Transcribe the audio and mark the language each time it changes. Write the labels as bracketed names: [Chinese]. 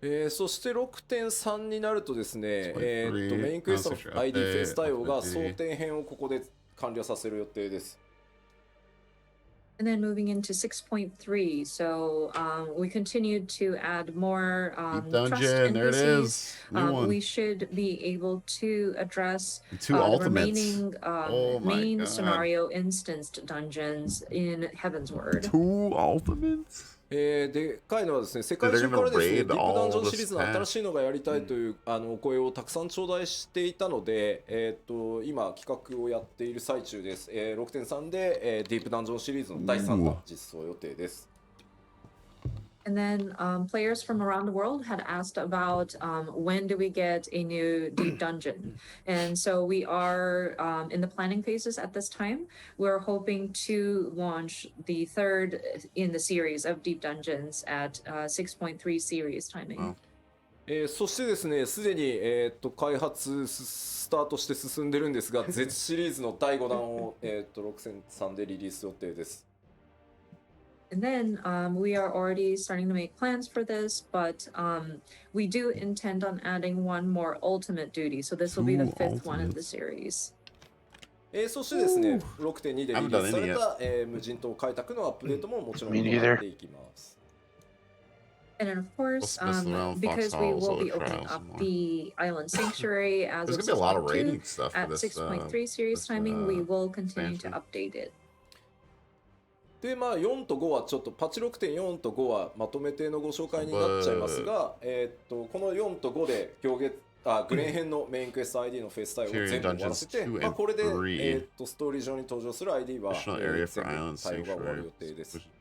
[Japanese] そして 6.3 になるとですね、メインクエストの ID フェイス対応が争点編をここで完了させる予定です。 [English] And then moving into 6.3, so we continued to add more trust NPCs. We should be able to address the remaining main scenario instanced dungeons in Heavensward. 2 ultimates? [Japanese] でかいのはですね、世界中からですね、ディープダンジョンシリーズの新しいのがやりたいというお声をたくさん頂戴していたので、今企画をやっている最中です。 6.3 で、ディープダンジョンシリーズの第3弾実装予定です。 [English] And then players from around the world had asked about when do we get a new deep dungeon? And so we are in the planning phases at this time. We're hoping to launch the 3rd in the series of deep dungeons at 6.3 series timing. [Japanese] そしてですね、すでに、開発スタートして進んでるんですが、Z シリーズの第5弾を、6.3 でリリース予定です。 [English] And then we are already starting to make plans for this, but we do intend on adding one more ultimate duty. So this will be the 5th one in the series. [Japanese] そしてですね、6.2 でリリースされた、無人島開拓のアップデートももちろんやっていきます。 [English] And then, of course, because we will be opening up the Island Sanctuary as of 6.2 at 6.3 series timing, we will continue to update it. [Japanese] でまあ、4と5はちょっとパッチ 6.4 と5はまとめてのご紹介になっちゃいますが、この4と5でグレーン編のメインクエスト ID のフェイス対応を全部終わらせて、まあ、これで、ストーリー上に登場する ID は、全部対応が終わる予定です。